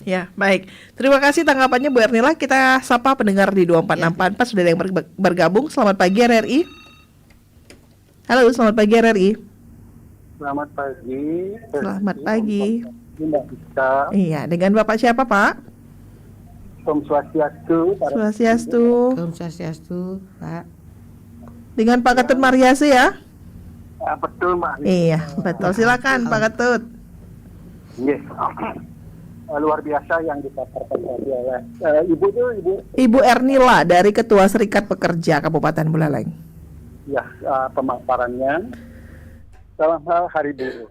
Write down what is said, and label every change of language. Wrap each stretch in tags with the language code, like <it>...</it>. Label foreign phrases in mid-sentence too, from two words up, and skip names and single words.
<id>Ya, baik. Terima kasih tanggapannya Bu Ernila. Kita sapa pendengar di 2464 sudah ada yang bergabung. Selamat pagi RRI. Halo, selamat pagi RRI. Selamat pagi. Selamat pagi. Mbak Rizka. Iya, dengan Bapak siapa, Pak?</id> <ban>Om Swastiastu. Swastiastu. Om Swastiastu, Pak.</ban> <id>Dengan Pak Ketut Mariasi ya? Betul, Mbak. Iya, betul. Silakan Pak Ketut. Yes. Luar biasa yang dipaparkan tadi oleh Ibu Ernila dari Ketua Serikat Pekerja Kabupaten Buleleng. Ya, pemaparannya dalam hal Hari Buruh.</id>